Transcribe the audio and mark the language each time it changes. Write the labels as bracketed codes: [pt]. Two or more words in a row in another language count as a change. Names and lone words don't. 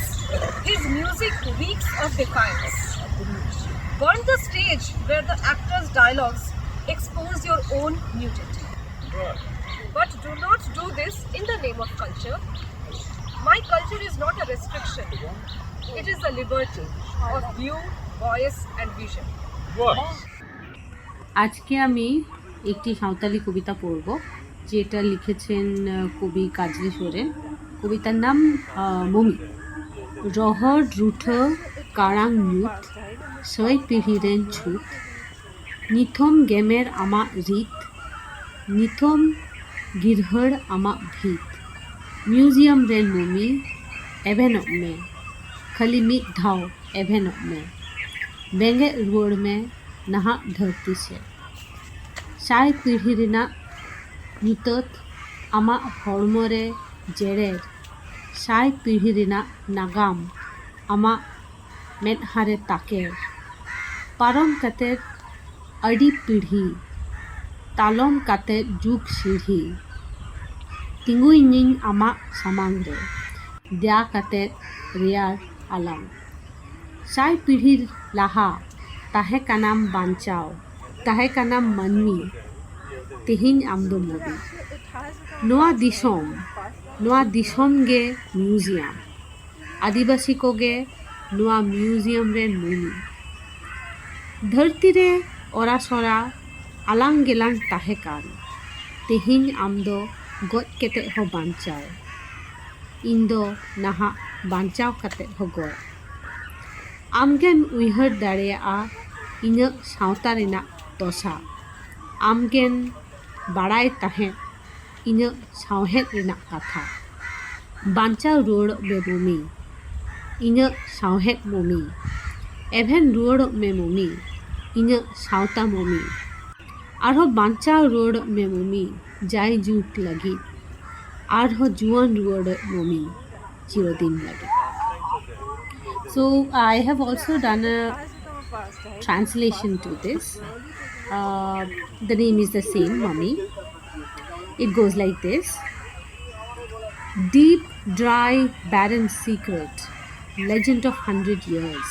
[en] His music reeks of defiance. Burn the stage where the actor's dialogues expose your own nudity. But do not do this in the name of culture. My culture is not a restriction. It is a liberty of view, voice and vision. [bn] আজকে আমি একটি সাঁওতালি কবিতা পড়ব, যেটা লিখেছেন কবি কাজী সোরেন। কবিতার নাম মমি। [sat] রহর রুঠ karang nyut, soy pihiren chut, nithom gemer ama rit, nithom girhar ama bhit, museum ren mumi, evenok me, khali mit dhau evenok me, benge ruor me naha dharti se. Sai pidhi rena nyutot ama hormore jerer, sai pidhi rena nagam ama medhare taker, parom kater adi pidhi, talom kater juk sirhi, tingui ning ama samangre, dia kater riar alam. Sai pidhi laha, tahe kanam banchao, tahe kanam manmi, tihin amdo mobi. Noa dishom ge museum, adibasi ko ge noa museum re muni. Dharti re ora sora alang gelang tahe kan, tihin amdo got kete ho banchao, indo naha banchao kate ho gor. Amgen uihar dareya inyak sauta rena tosa, amgen barai tahe inyak sauhet rena katha. Banchao ruor me mumi, inyak sauhet mumi, even ruor me mumi, inyak sauta mumi. Arho banchao ruor me mumi, jai jut lagi, arho juan ruor mumi, chirodin lagi. [en] So I have also done a translation to this. The name is the same, Mummy. It goes like this. Deep, dry, barren secret, legend of 100 years.